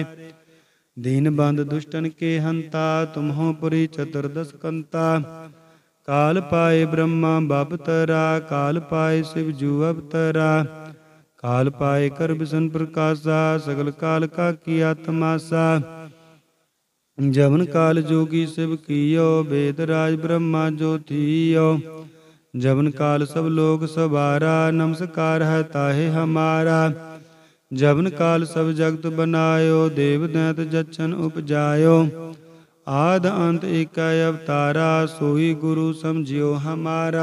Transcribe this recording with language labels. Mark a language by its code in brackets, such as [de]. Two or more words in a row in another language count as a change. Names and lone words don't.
[pa] ਦੀਨ ਬੰਧ ਦੁਸ਼ਟਨ ਕੇ ਹੰਤਾ, ਤੁਮਹੁ ਪੁਰੀ ਚਤੁਰਦਸ ਕੰਤਾ। ਕਾਲ ਪਾਏ ਬ੍ਰਹਮਾ ਬਪਤਰਾ, ਕਾਲ ਪਾਏ ਸ਼ਿਵ ਜੂ ਅਵਤਰਾ। ਕਾਲ ਪਾਏ ਕਰ ਬਿਸ਼ਨ ਪ੍ਰਕਾਸ਼ਾ, ਸਗਲ ਕਾਲ ਕਾ ਕੀਆ ਤਮਾਸਾ। ਜਵਨ ਕਾਲ ਜੋਗੀ ਸ਼ਿਵ ਕੀਯੋ, ਵੇਦ ਰਾਜ ਬ੍ਰਹਮਾ ਜੋ ਥੀਯੋ। ਜਵਨ ਕਾਲ ਸਭ ਲੋਗ ਸਵਾਰਾ, ਨਮਸਕਾਰ ਹੈ ਤਾਹੇ ਹਮਾਰਾ। ਜਵਨ ਕਾਲ ਸਭ ਜਗਤ ਬਨਾਯੋ, ਦੇਵ ਦੈਤ ਜੱਛਨ ਉਪਜਾਯੋ। ਆਦ ਅੰਤ ਏਕ ਅਵਤਾਰਾ, ਸੋਈ ਗੁਰੁ ਸਮਝਿਯੋ ਹਮਾਰਾ।